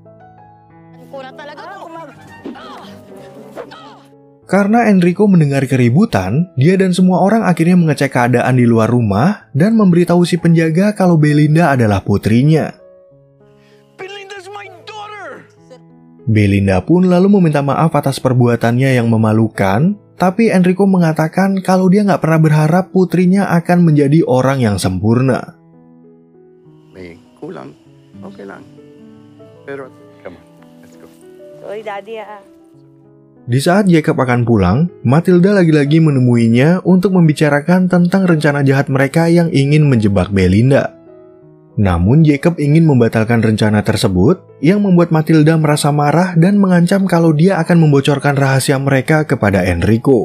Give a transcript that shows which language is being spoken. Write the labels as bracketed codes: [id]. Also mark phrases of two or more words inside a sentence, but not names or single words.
[id] Karena Enrico mendengar keributan, dia dan semua orang akhirnya mengecek keadaan di luar rumah dan memberitahu si penjaga kalau Belinda adalah putrinya. Belinda pun lalu meminta maaf atas perbuatannya yang memalukan, tapi Enrico mengatakan kalau dia nggak pernah berharap putrinya akan menjadi orang yang sempurna. [tl] May kulang. Okay lang. Pero, [en] come on. Let's go. Sorry, Daddy [id] Di saat Jacob akan pulang, Matilda lagi-lagi menemuinya untuk membicarakan tentang rencana jahat mereka yang ingin menjebak Belinda. Namun Jacob ingin membatalkan rencana tersebut yang membuat Matilda merasa marah dan mengancam kalau dia akan membocorkan rahasia mereka kepada Enrico.